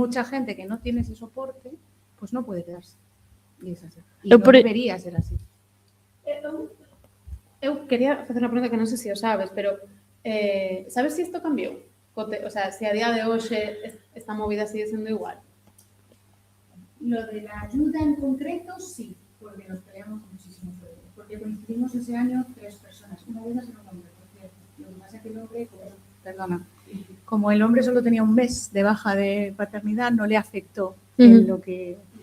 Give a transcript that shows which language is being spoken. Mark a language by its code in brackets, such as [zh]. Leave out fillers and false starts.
[es] mucha gente que no tiene ese soporte, pues no puede quedarse. Y es así. Y [gl] Eu [es] no por- debería ser así. [gl] Eu quería facer unha pregunta que non sei se o sabes, pero sabes se isto cambiou? O sea, se a día de hoxe esta movida sigue sendo igual. [es] Lo de la ayuda en concreto, sí, porque nos peleamos muchísimo sobre ello. Porque coincidimos ese año 3 personas. Una de ellas era un hombre, por cierto. Lo que pasa es que el hombre, como el hombre solo tenía un mes de baja de paternidad, no le afectó en lo que...